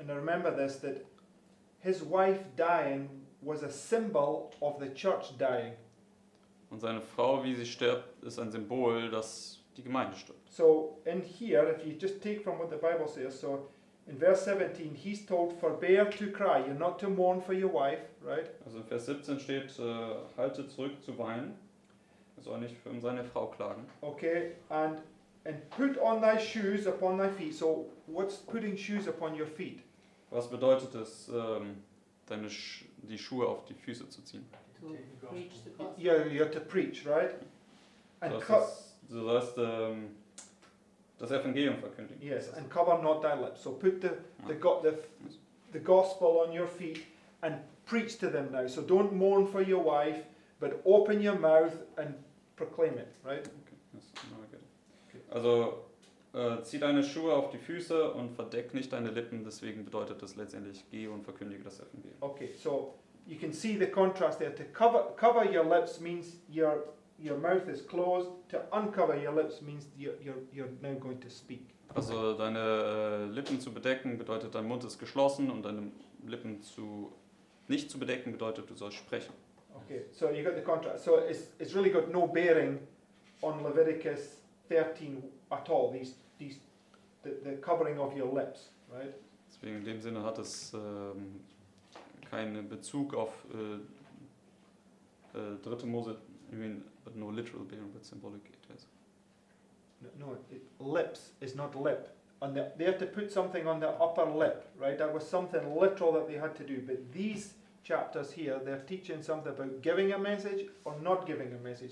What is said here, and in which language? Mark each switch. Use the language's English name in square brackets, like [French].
[English] and I remember this, that his wife dying was a symbol of the church dying. [German] Und seine Frau, wie sie stirbt, ist ein Symbol, dass die Gemeinde stirbt. [English] So in here, if you just take from what the Bible says, so in verse 17, he's told, forbear to cry. You're not to mourn for your wife, right? [German] Also in Vers 17 steht, halte zurück zu weinen. Er soll nicht für seine Frau klagen. [English] Okay, and put on thy shoes upon thy feet. So what's putting shoes upon your feet? [German] Was bedeutet es, die Schuhe auf die Füße zu ziehen? [English] To preach the gospel. You're to preach, right? And [German] Du sollst das Evangelium verkündigen. [English] yes, and cover not thy lips. So put the gospel on your feet and preach to them now. So don't mourn for your wife, but open your mouth and proclaim it, right? Okay, yes, now I get it. [German] Also zieh deine Schuhe auf die Füße und verdeck nicht deine Lippen. Deswegen bedeutet das letztendlich, geh und verkündige das Evangelium. [English] Okay, so you can see the contrast there. To cover your lips means your mouth is closed. To uncover your lips means you're now going to speak. [German] Also deine Lippen zu bedecken bedeutet, dein Mund ist geschlossen, und deine Lippen nicht zu bedecken bedeutet, du sollst sprechen. [English] Okay, so you got the contrast. So it's really got no bearing on Leviticus 13 at all. The covering of your lips, right? [German] Deswegen in dem Sinne hat es keinen Bezug auf 3. [English] Mose, I mean, but no literal bearing, but symbolic it has. Lips is not lip. They had to put something on the upper lip, right? That was something literal that they had to do. But these chapters here, they're teaching something about giving a message or not giving a message.